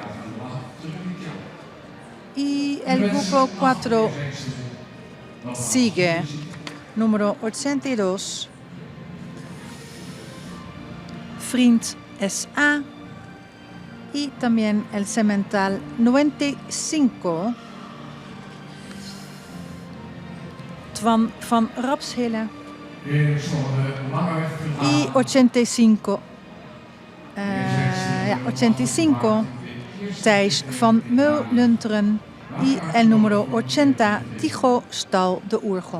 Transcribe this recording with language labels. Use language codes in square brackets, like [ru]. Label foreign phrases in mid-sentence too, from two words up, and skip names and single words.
[es] Y el grupo 4 sigue. Número 82. Vriend S.A. Y también el semental 95. Twan van Rapshille. Y 85. 85. Thijs van Meulunteren. Y el número 80. Tigo Stal de Oergong.